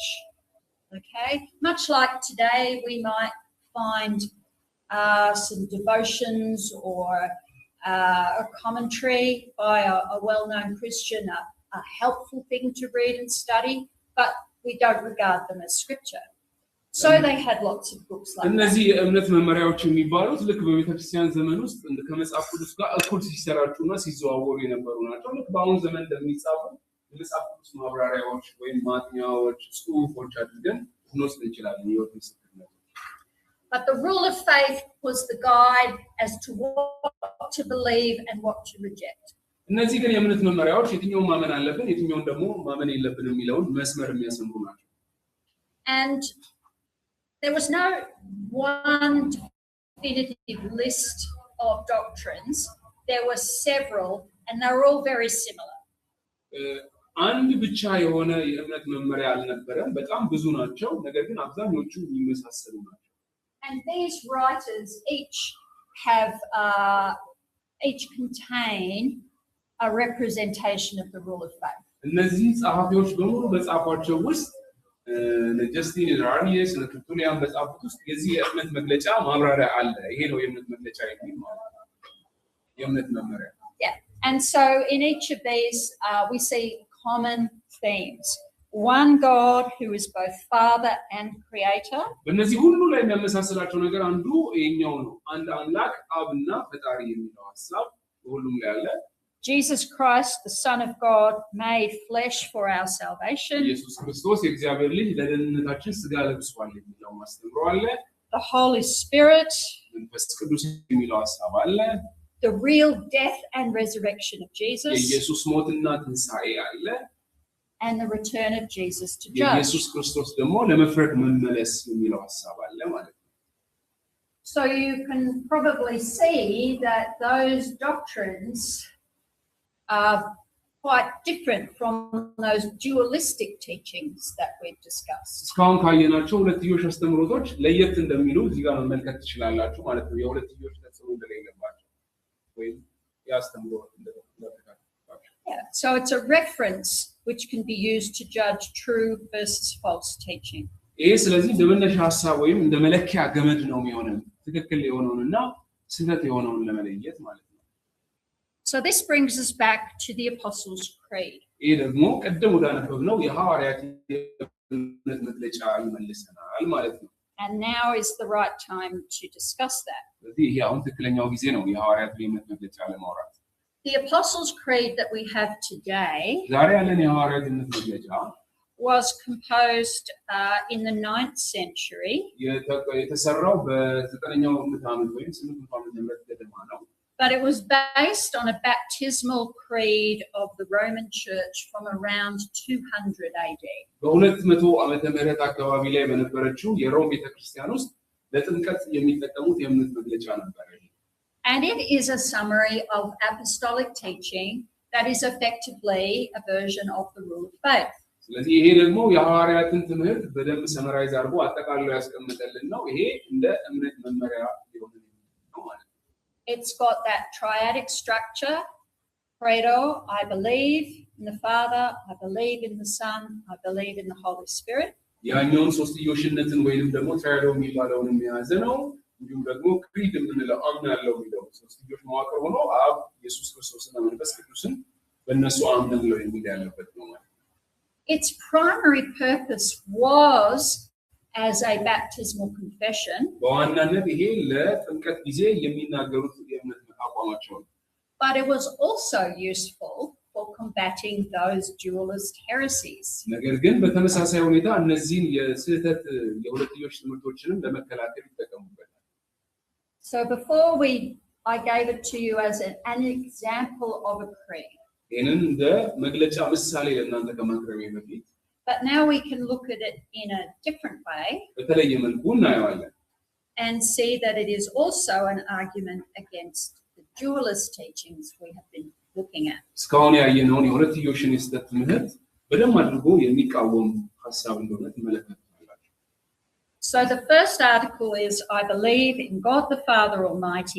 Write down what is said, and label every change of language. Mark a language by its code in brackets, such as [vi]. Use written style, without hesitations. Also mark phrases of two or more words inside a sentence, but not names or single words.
[en] Okay, much like today we might find some devotions or a commentary by a well-known Christian, a helpful thing to read and study, but we don't regard them as scripture. So they had lots of books like [am] እነዚህ የእምነት መመሪያዎች የሚባሉት ልክ በቤተክርስቲያን ዘመን ውስጥ ከመጽሐፍ ቅዱስ ጋር እኩል ሲሰራጩና ሲዘዋወሩ የነበሩ ናቸው። ልክ በአሁን ዘመን እንደሚጻፉ የመጽሐፍ ቅዱስ ማብራሪያዎች ወይም ማጥኛዎች፣ ጽሑፎች አድርገን እንወስድ እንችላለን። የህይወት ምስክርነት [en] But the rule of faith was the guide as to what to believe and what to reject. [am] እነዚህ ግን የእምነት መመሪያዎች የትኛውን ማመን አለብን የትኛውን ደግሞ ማመን የለብንም የሚለውን መስመር የሚያሰምሩ ናቸው። [en] And there was no one definitive list of doctrines. There were several, and they were all very similar. [am] አንድ ብቻ የሆነ የእምነት መመሪያ አልነበረም። በጣም ብዙ ናቸው፣ ነገር ግን አብዛኞቹ የሚመሳሰሉ ናቸው። [en] And these writers each contain a representation of the rule of faith. [am] እነዚህ ጸሐፊዎች በሙሉ በጻፏቸው ውስጥ ለጀስቲን ራኒየስ ለተርቱሊያን በጻፉት ውስጥ የዚህ የእምነት መግለጫ ማብራሪያ አለ። ይሄ ነው የእምነት መግለጫ የሚል ማለት ነው። የእምነት መመሪያ። [en] Yeah. And so in each of these we see common themes. One God who is both Father and Creator. [am] በእነዚህ ሁሉ ላይ የሚያመሳስላቸው ነገር አንዱ ይሄኛው ነው። አንድ አምላክ አብና ፈጣሪ የሚለው ሐሳብ በሁሉም ላይ አለ። [en] Jesus Christ, the Son of God, made flesh for our salvation. [am] ኢየሱስ ክርስቶስ የእግዚአብሔር ልጅ ለደህንነታችን ሥጋ ለብሷል የሚለው ማስተምሮ አለ። [en] The Holy Spirit. [am] መንፈስ ቅዱስ የሚለው ሐሳብ አለ። [en] The real death and resurrection of Jesus. [am] የኢየሱስ ሞትና ትንሣኤ አለ። [en] And the return of Jesus to judge. [am] የኢየሱስ ክርስቶስ ደግሞ ለመፍረድ መመለስ የሚለው ሐሳብ አለ ማለት ነው። [en] So you can probably see that those doctrines are quite different from those dualistic teachings that we've discussed. [am] እስካሁን ካየናቸው ሁለትዮሽ አስተምሮቶች ለየት እንደሚሉ እዚህ ጋር መመልከት ትችላላችሁ ማለት ነው። የሁለትዮሽ ተጽዕኖ እንደሌለባቸው ወይም ያስተምሮ እንደተካተታቸው። [en] Yeah, so it's a reference which can be used to judge true versus false teaching. [am] ይሄ ስለዚህ ለመነሻ ሐሳብ ወይም እንደ መለኪያ ገመድ ነው የሚሆነው ትክክል የሆነውንና ስህተት የሆነውን ለመለየት ማለት ነው። [en] So this brings us back to the Apostles' Creed. [am] ይሄ ደግሞ ቀደም ወዳነበብነው የሐዋርያት የእምነት መግለጫ ይመልሰናል ማለት ነው። [en] And now is the right time to discuss that. [am] ስለዚህ ይሄ አሁን ትክክለኛው ጊዜ ነው የሐዋርያት የእምነት መግለጫ ለማውራት። [en] The Apostles' Creed that we have today [am] ዛሬ ያለን የሐዋርያት የእምነት መግለጫ [en] was composed in the 9th century. [am] የተሰራው በ9ኛው ዓመት ወይም 800 ዓመተ ምህረት ገደማ ነው። [en] But it was based on a baptismal creed of the Roman Church from around 200 AD. [am] በ200 ዓመተ ምህረት አካባቢ ላይ በነበረችው የሮም ቤተክርስቲያን ውስጥ ለጥምቀት የሚጠቀሙት የእምነት መግለጫ ነበር። [en] And it is a summary of apostolic teaching that is effectively a version of the rule of faith. [am] ስለዚህ ይሄ ደግሞ የሐዋርያትን ትምህርት በደንብ ሰመራይዝ አድርጎ አጠቃሎ ያስቀምጠልን ነው። ይሄ እንደ እምነት መመሪያ ሊሆን ነው ማለት ነው። [en] It's got that triadic structure. Credo, I believe in the Father, I believe in the Son, I believe in the Holy Spirit. [am] ያኛውን ሶስትዮሽነትን ወይንም ደግሞ ትራይዶ የሚባለውን የሚያዘ ነው። እንዲሁም ደግሞ ክሪድ የምንለው አምናለሁ የሚለው ሶስትዮሽ መዋቅር ሆኖ አብ ኢየሱስ ክርስቶስና መንፈስ ቅዱስን በእነሱ አምናለሁ የሚል ያለበት ነው ማለት ነው። [en] Its primary purpose was as a baptismal confession. [am] በዋናነት ይሄ ለጥምቀት ጊዜ የሚናገሩት የእምነት አቋማቸው ነው። [en] But it was also useful for combating those dualist heresies. [am] ነገር ግን በተመሳሳይ ሁኔታ እነዚህን የስህተት የሁለትዮሽ ትምህርቶችንም ለመከላከል ይጠቀሙበታል። [en] So before I gave it to you as an example of a creed. [am] ይህንን እንደ መግለጫ ምሳሌ ለእናንተ ከማቅረቤ በፊት [en] But now we can look at it in a different way [am] በተለየ መልኩ እናየዋለን [en] and see that it is also an argument against the dualist teachings we have been looking at. [am] እስካሁን ያየነውን የሁለትዮሽን የስህተት ትምህርት በደንብ አድርጎ የሚቃወም ሀሳብ እንደሆነ ትመለከታላችሁ። [en] So the first article is, I believe in God the Father Almighty.